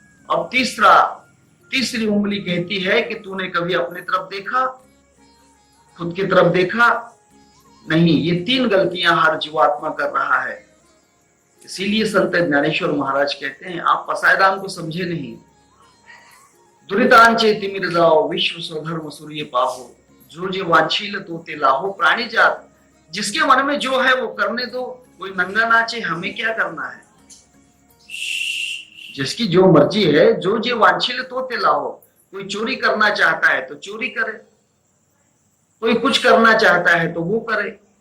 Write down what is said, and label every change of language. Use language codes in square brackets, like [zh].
[hi] और तीसरी उंगली कहती है कि तूने कभी अपनी तरफ देखा, खुद की तरफ देखा नहीं। ये 3 गलतियां हर जीवात्मा कर रहा है। इसीलिए संत ज्ञानेश्वर महाराज कहते हैं आप पसायदान को समझे नहीं। [mr] दुरितांचे तिमिर जाओ, विश्व स्वधर्म सूर्य पाहो, जो जे वांछील तो ते लाहो। प्राणी जात, [hi] जिसके मन में जो है वो करने दो, कोई नंगा नाचे, हमें क्या करना है। जिसकी जो मर्जी है, [mr] जो जे वांछील तो ते लाहो। [hi] कोई चोरी करना चाहता है तो चोरी करे, कोई कुछ करना चाहता है तो वो करे।